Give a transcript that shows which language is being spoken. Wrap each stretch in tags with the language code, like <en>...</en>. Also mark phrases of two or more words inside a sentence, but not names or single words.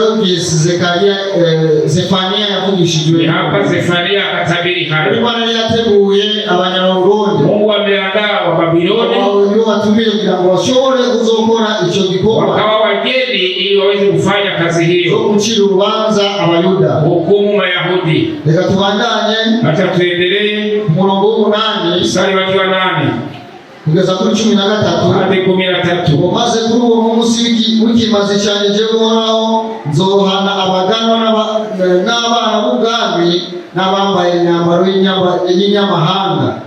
<rn>gihe Zefania yavugishijwe.</rn> <sw>Hapa Zefania akatabiri haya.</sw> <rn>Imana yateguye abanyarongondo.</rn> <sw>Mungu ameandaa Wababiloni</sw> <rn>watumire kugira ngo bashobore kuzokora icyo gikorwa.</rn> <sw>Wakawa wageni ili waweze kufanya kazi hiyo.</sw> <rn>Kucira urubanza Abayuda.</rn> <sw>Hukumu Mayahudi.</sw> <rn>Reka tubandanye.</rn> <sw>Acha tuendelee.</sw> <rn>Umurongo w'8.</rn> <sw>Mstari wa 8.</sw> <rn>Kugeza kuri 13</rn> <sw>hadi 13.</sw> <rn>Maze kuri uwo munsi w'ikimazi cyane je guhoraho nzohana abaganwa n'abana b'ubwami n'abambaye imyambaro y'inyamahanga.</rn>